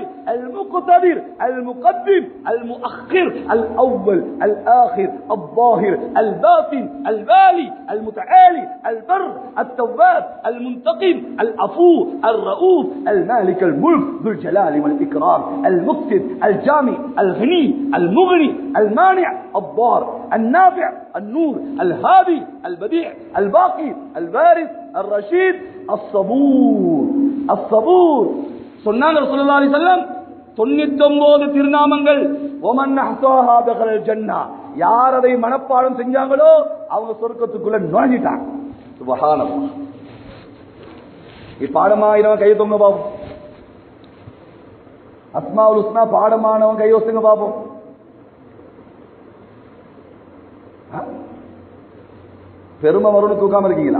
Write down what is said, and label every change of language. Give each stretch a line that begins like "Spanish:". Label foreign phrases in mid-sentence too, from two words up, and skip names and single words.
Arabic: المقتدر المقدم المؤخر الأول الآخر الظاهر الباطن البالي المتعالي البر التواب المنتقم العفو الرؤوف المالك الملك ذو الجلال والإكرام المقتدر الجامع الغني المغني المانع الضار النافع النور الهادي البديع الباقي البارث الرشيد الصبور الصبور.
Tamil: சொன்னாங்க
Arabic: صلى الله عليه وسلم
Tamil: 99 திருநாமங்கள்
Arabic: ومن احصاها دخل الجنة.
Tamil: யார் அதை மனப்பாடம் செஞ்சாங்களோ அவங்க சொர்க்கத்துக்குள்ள நுழைஞ்சிட்டாங்க. சுப்ஹானல்லாஹ். பாடமாயிரம் கை தொங்க பாப்போம்.
Arabic: أسماء الحسنى
Tamil: பாடமானவன் கை வச்சுங்க பாப்போம். பெருமை வரும்னு தூக்காம இருக்கீங்களா?